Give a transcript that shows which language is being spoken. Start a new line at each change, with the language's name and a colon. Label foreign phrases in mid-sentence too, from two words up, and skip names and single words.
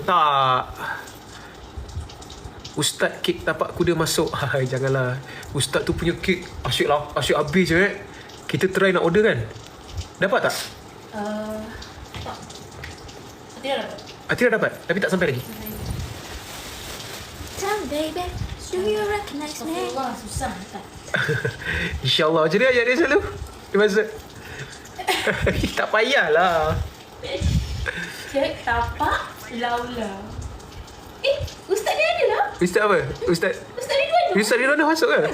Malay: Tak. Ustaz kek tapak kuda masuk. Hai, janganlah. Ustaz tu punya kek asyik lah, asyik habis je. Kita try nak order kan? Dapat tak? Tak. Tidak dapat. Atira dapat, tapi tak sampai lagi.
English: Tell me, baby, do you recognize me?
Malay: Wah, susah tak? InsyaAllah. Macam ni ayat dia selalu. Dia masuk. Tak payahlah. Cek tapak laula. Ustaz ni ada lah. Ustaz apa? Ustaz Ridwan ni. Ustaz Ridwan dah masuk ke?